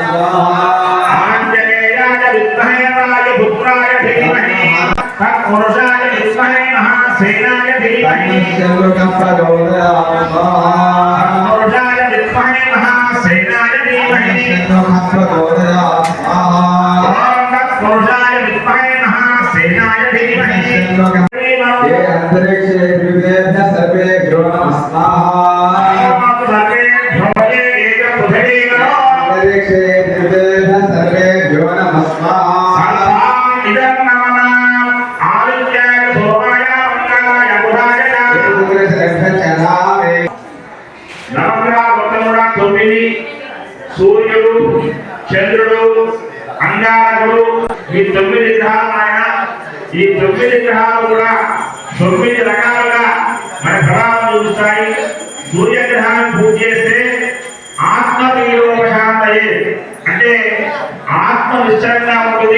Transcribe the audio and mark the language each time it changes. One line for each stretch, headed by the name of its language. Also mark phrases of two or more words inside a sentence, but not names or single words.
Sanskrit: స్వాహా ఆంజనేయాయ విద్మహే వాయుపుత్రాయ ధీమహి తత్పురుషాయ విద్మహే మహాసేనాయ ధీమహి ప్రచోదయాత్ స్వాహా తత్పురుషాయ విద్మహే మహాసేనాయ ధీమహి ప్రచోదయాత్ స్వాహా తత్పురుషాయ విద్మహే మహాసేనాయ ధీమహి ये अंतरिक्षे विविधेभ्यः सर्वेभ्यो नमः स्वाहा अंतरिक्षे विविधेभ्यः सर्वेभ्यो नमः स्वाहा इदं नमः आदित्याय सोमाय मंगलाय बुधाय चलावे नवग्रह
Telugu: వృత్తమున 9 సూర్యుడు చంద్రుడు అంగారకుడు ఈ 9 గ్రహాలైన ఈ 9 గ్రహాలు కూడా 9 రకాలుగా మన ప్రభావం చూపిస్తాయి. సూర్యగ్రహాన్ని పూజ చేస్తే
Sanskrit: ఆత్మ పీడోపశాంతయే
Telugu: అంటే ఆత్మ నిశ్చలంగా ఉంటుంది.